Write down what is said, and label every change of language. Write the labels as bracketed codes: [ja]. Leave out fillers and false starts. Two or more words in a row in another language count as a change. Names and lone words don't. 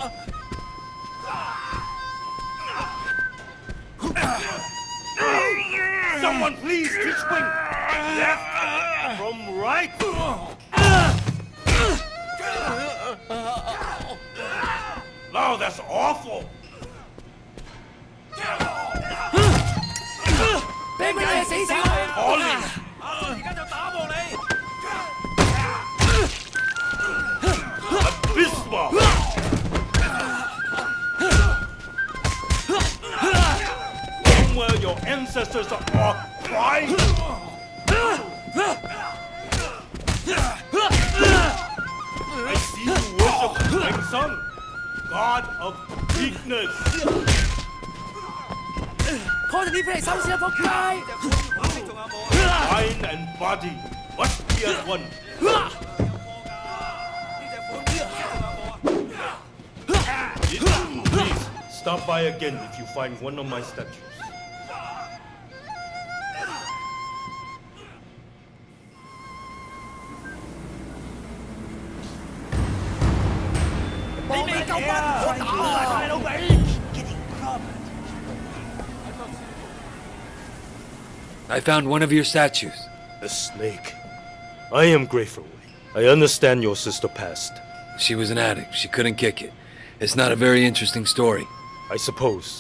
[en] Someone please teach wing. Left from right. No, that's awful. [yue] 俾你死晒！可憐。而家就打喎你！ [en] Abysmal! Somewhere your ancestors are crying. I see you worship Wei Shen, god of weakness. [yue] call 啲飛嚟收線啊！仆街！ [en] Mind and body must be as one. Please stop by again if you find one of my statues. [yue] 你未夠班我打啊！大佬尾。 [en] I found one of your statues. A snake. I am grateful. I understand your sister passed. She was an addict. She couldn't kick it. It's not a very interesting story. I suppose.